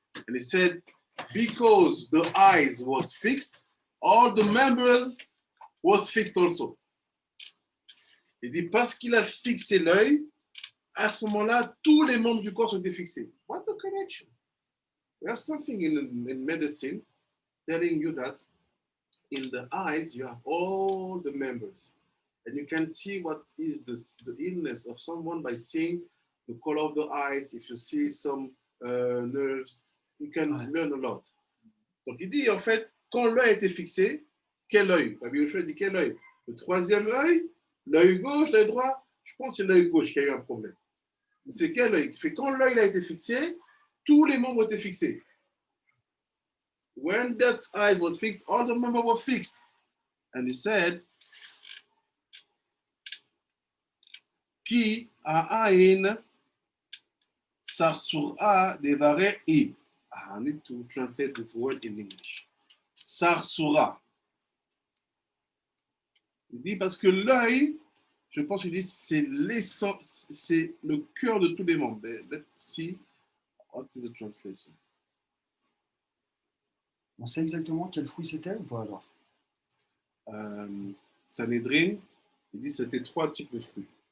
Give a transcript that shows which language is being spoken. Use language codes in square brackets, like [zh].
[en] And he said, because the eyes was fixed, all the members was fixed also. [fr] Il dit, parce qu'il a fixé l'œil, à ce moment-là, tous les membres du corps sont fixés. [en] What the connection? There's something in medicine telling you that in the eyes, you have all the members. And you can see what is the illness of someone by seeing the color of the eyes. If you see some nerves, you can learn a lot. [fr] Donc, il dit, en fait, quand l'œil était fixé, quel œil? Rabbi Yoshua dit quel œil? Le troisième œil, l'œil gauche, l'œil droit. Je pense que c'est l'œil gauche qui a eu un problème. C'est quel œil? Quand l'œil a été fixé, tous les membres étaient fixés. [en] When that eye was fixed, all the members were fixed. And he said, [he] Ki a'ain sarsura devare I. [en] I need to translate this word in English. Sarsura. [fr] Il dit parce que l'œil, je pense qu'il dit c'est l'essence, c'est le cœur de tous les membres. [en] Let's see what is the translation. [fr] On sait exactement quel fruit c'était ou pas alors? Sanhedrin, il dit c'était 3 types de fruits.